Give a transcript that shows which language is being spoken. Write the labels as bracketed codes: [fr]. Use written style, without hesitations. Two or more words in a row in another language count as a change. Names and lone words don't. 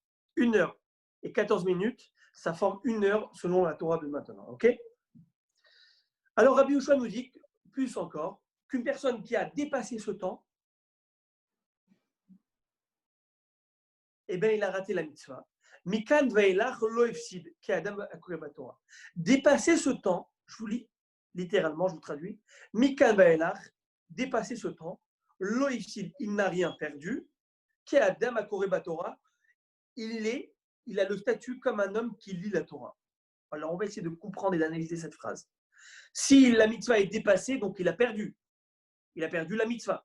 [fr] 1h14, ça forme 1 heure selon la Torah de maintenant. Ok? Alors, Rabbi Yoshua nous dit, plus encore, qu'une personne qui a dépassé ce temps, eh bien, il a raté la mitzvah. [he] מכאן ואילך לא הפסיד כי אדם הקורא בתורה. [fr] Dépasser ce temps, je vous lis littéralement, je vous traduis. [he] מכאן ואילך, [fr] dépasser ce temps, [he] לא הפסיד, [fr] il n'a rien perdu. [he] כי אדם הקורא בתורה, [fr] il a le statut comme un homme qui lit la Torah. Alors, on va essayer de comprendre et d'analyser cette phrase. Si la mitzvah est dépassée, donc il a perdu. Il a perdu la mitzvah.